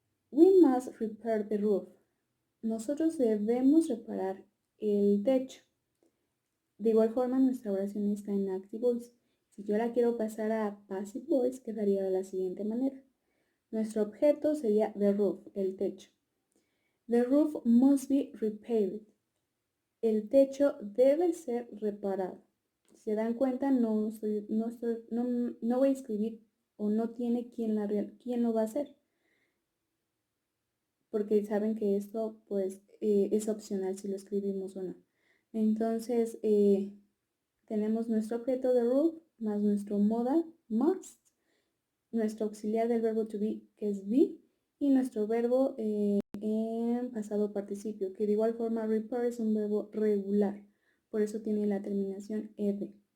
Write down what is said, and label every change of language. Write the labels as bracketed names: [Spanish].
[English] We must repair the roof. [Spanish] Nosotros debemos reparar el techo. De igual forma, nuestra oración está en active voice. Si yo la quiero pasar a passive voice, quedaría de la siguiente manera. Nuestro objeto sería the roof, el techo. [English] The roof must be repaired. [Spanish] El techo debe ser reparado. Si se dan cuenta, no voy a escribir o no tiene quién lo va a hacer. Porque saben que esto pues es opcional si lo escribimos o no. Entonces tenemos nuestro objeto de roof más nuestro modal must, nuestro auxiliar del verbo to be, que es be, y nuestro verbo en pasado participio, que de igual forma repair es un verbo regular, por eso tiene la terminación ed.